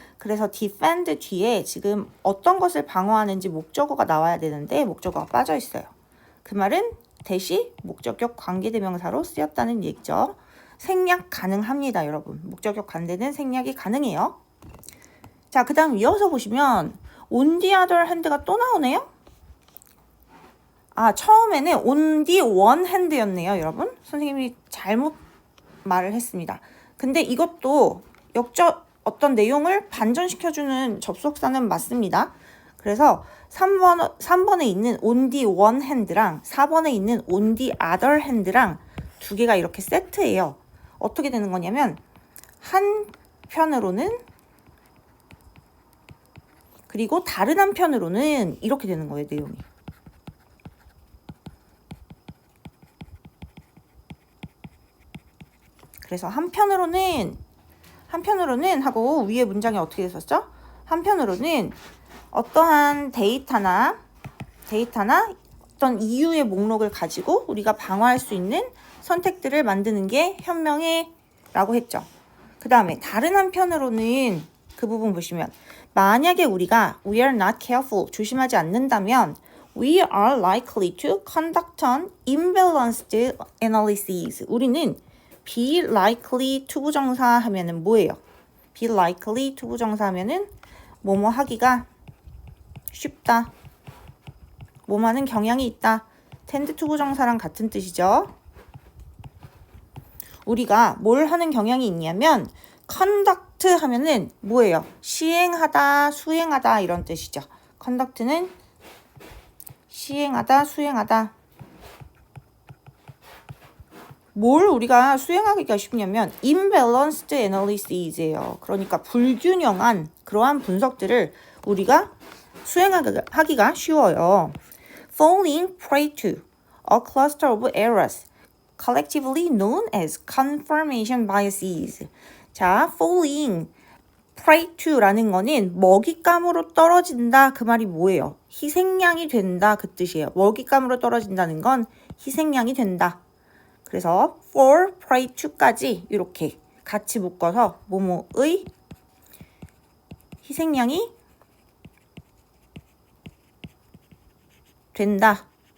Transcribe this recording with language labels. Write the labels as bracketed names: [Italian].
[Korean] 그래서 defend 뒤에 지금 어떤 것을 방어하는지 목적어가 나와야 되는데 목적어가 빠져 있어요. 그 말은 대시 목적격 관계대명사로 쓰였다는 얘기죠. 생략 가능합니다, 여러분. 목적격 관계는 생략이 가능해요. 자, 그 다음 이어서 보시면 [English] on the other hand [Korean] 가 또 나오네요. 처음에는 [English] on the one hand [Korean] 였네요, 여러분. 선생님이 잘못 말을 했습니다. 근데 이것도 어떤 내용을 반전시켜주는 접속사는 맞습니다. 그래서 3번에 있는 [English] on the one hand [Korean] 랑 4번에 있는 [English] on the other hand [Korean] 랑 두 개가 이렇게 세트예요. 어떻게 되는 거냐면 한편으로는 그리고 다른 한편으로는 이렇게 되는 거예요, 내용이. 그래서 한편으로는 하고 위에 문장이 어떻게 됐었죠? 한편으로는 어떠한 데이터나 어떤 이유의 목록을 가지고 우리가 방어할 수 있는 선택들을 만드는 게 현명해 라고 했죠. 그 다음에 다른 한편으로는 그 부분 보시면 만약에 우리가 [English] we are not careful, [Korean] 조심하지 않는다면 [English] we are likely to conduct an imbalanced analysis. [Korean] 우리는 be likely 투부정사 하면은 뭐예요? be likely 투부정사 하면은 뭐뭐 하기가 쉽다. 뭐뭐 하는 경향이 있다. tend 투부정사랑 같은 뜻이죠. 우리가 뭘 하는 경향이 있냐면 conduct 하면은 뭐예요? 시행하다, 수행하다 이런 뜻이죠. conduct는 시행하다, 수행하다. 뭘 우리가 수행하기가 쉽냐면 imbalanced analysis예요. 그러니까 불균형한 그러한 분석들을 우리가 수행하기가 쉬워요. [English] Falling prey to a cluster of errors. collectively known as confirmation biases. [Korean] 자, falling prey to라는 거는 먹잇감으로 떨어진다 그 말이 뭐예요? 희생양이 된다 그 뜻이에요. 먹잇감으로 떨어진다는 건 희생양이 된다. 그래서 for prey to까지 이렇게 같이 묶어서 뭐뭐의 희생양이 된다.